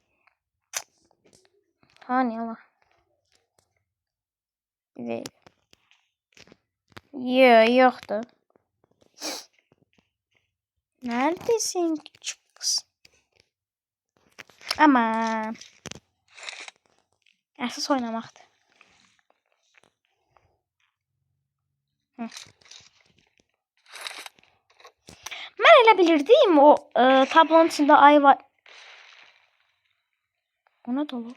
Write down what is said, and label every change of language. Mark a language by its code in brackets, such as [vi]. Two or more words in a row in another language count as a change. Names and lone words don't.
[tr] Hani Allah. Değil. Yoktu. Neredesin küçük kız? Aman. [az] Əsas oynamaqdır. Mən elə bilirdim o tablonun içində ay var. O nə dolu?